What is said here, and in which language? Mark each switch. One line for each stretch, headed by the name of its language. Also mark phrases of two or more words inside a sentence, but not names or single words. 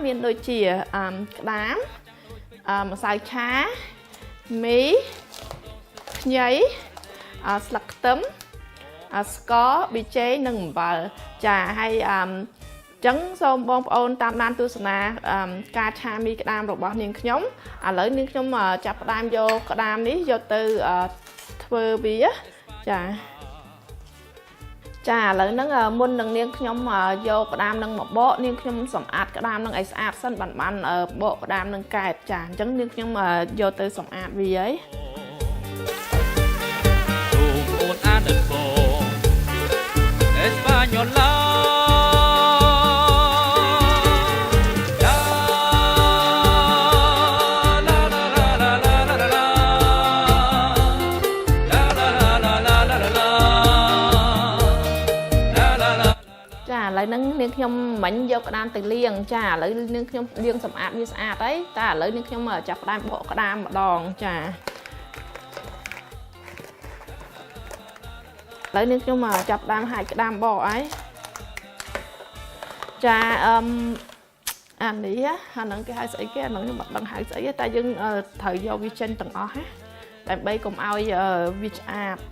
Khmer: មានដូចជាក្តាមម្សៅឆាមីខ្ញីស្លឹកខ្ទឹមស្ករប៊ីចេងនិងអំបិលចាហើយចឹងសូមបងប្អូនតាមដានទស្សនាការឆាមីក្តាមរបស់នាងខ្ញុំឥឡូវនាងខ្ញុំចាប់ផ្ដើមយកក្តាមនេះយកទៅធ្វើវាចា ឥឡូវហ្នឹងមុននឹងនាងខ្ញុំយកក្តាមនឹងមកបកនាងខ្ញុំសម្អាតក្តាមនឹងឲ្យស្អាតសិនបានបកក្តាមនឹងកែបចាអញ្ចឹងនាងខ្ញុំយកទៅសម្អាតវាហើយ Española la la la la la la la la la la ចាឥឡូវហ្នឹងនាងខ្ញុំមិញយកក្តាមទៅលាងចាឥឡូវនាងខ្ញុំលាងសម្អាតវាស្អាតហើយតែឥឡូវនាងខ្ញុំចាប់ផ្ដើមបកក្តាមម្ដងចា ឥឡូវនាងខ្ញុំចាប់ដើមហាច់ក្តាមបកហើយចាអានេះអាហ្នឹងគេហៅស្អីគេអាហ្នឹងខ្ញុំមិនដឹងហៅស្អីទេតែយើងត្រូវយកវាចេញទាំងអស់ណាដើម្បីកុំឲ្យវាឆ្អាប